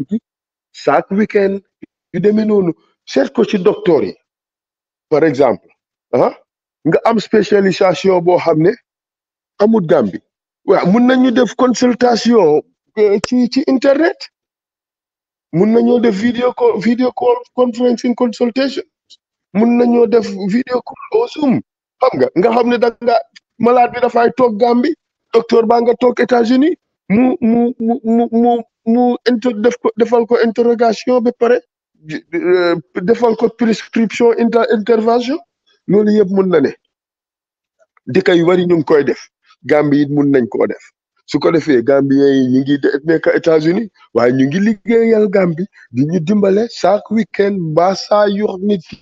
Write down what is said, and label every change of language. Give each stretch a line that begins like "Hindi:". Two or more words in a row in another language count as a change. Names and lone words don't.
Wolof: gi
French: chaque week-end
Wolof: yu demee noonu seet ko ci docteur yi
French: par exemple
Wolof: nga am spécialisation boo xam ne amut Gambie waaw mun nañu def consultation ci internet mun nañoo def
English: video call conferencing consultation
Wolof: mun nañoo def
English: video call
Wolof: au Zoom xam nga xam ne danga malade bi dafay toog Gambie docteur baa nga toog États-Unis mu defal ko interrogation ba pare defal ko prescription intervention loolu yëpp mun na ne dëkk yu bari ñu ngi koy def Gambie it mun nañ koo def su ko defee Gambien yi ñu ngi nekk États-Unis waaye ñu ngi liggéeyal Gambie di ñu dimbale
French: chaque week-end
Wolof: mbaa saa yor nit